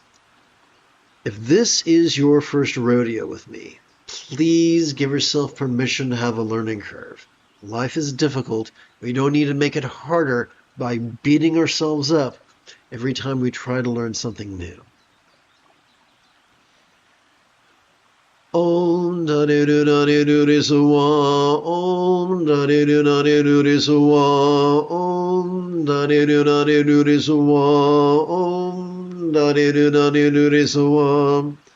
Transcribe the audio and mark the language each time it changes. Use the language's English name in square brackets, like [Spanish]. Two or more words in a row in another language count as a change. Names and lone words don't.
[English] If this is your first rodeo with me, please give yourself permission to have a learning curve. Life is difficult. We don't need to make it harder by beating ourselves up every time we try to learn something new. Om da de do da de do de so wa. Om da de do da de do de so wa. Om da de do da de do de so wa. Om da de do da de do de so wa.